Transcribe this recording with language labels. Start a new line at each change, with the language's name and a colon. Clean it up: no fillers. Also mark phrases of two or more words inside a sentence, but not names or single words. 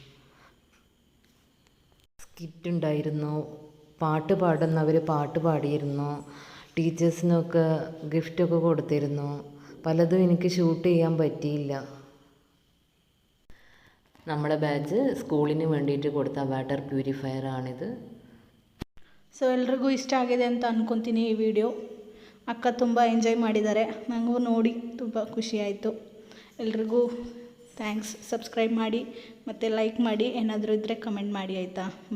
Malayalam: സ്കിറ്റ് ഉണ്ടായിരുന്നു, പാട്ട് പാടുന്നവർ പാട്ട് പാടിയിരുന്നു, ടീച്ചേഴ്സിനൊക്കെ ഗിഫ്റ്റൊക്കെ കൊടുത്തിരുന്നു. പലതും എനിക്ക് ഷൂട്ട് ചെയ്യാൻ പറ്റിയില്ല. നമ്മളെ ബാച്ച് സ്കൂളിന് വേണ്ടിയിട്ട് കൊടുത്ത
English: water purifier
Malayalam: ಆಣಿದು.
Kannada: ಸೊ ಎಲ್ರಿಗೂ ಇಷ್ಟ ಆಗಿದೆ ಅಂತ ಅಂದ್ಕೊತೀನಿ ಈ ವಿಡಿಯೋ. ಅಕ್ಕ ತುಂಬ ಎಂಜಾಯ್ ಮಾಡಿದ್ದಾರೆ, ನನಗೂ ನೋಡಿ ತುಂಬ ಖುಷಿ ಆಯಿತು. ಎಲ್ರಿಗೂ ಥ್ಯಾಂಕ್ಸ್. ಸಬ್ಸ್ಕ್ರೈಬ್ ಮಾಡಿ ಮತ್ತು ಲೈಕ್ ಮಾಡಿ, ಏನಾದರೂ ಇದ್ದರೆ ಕಮೆಂಟ್ ಮಾಡಿ ಆಯಿತಾ.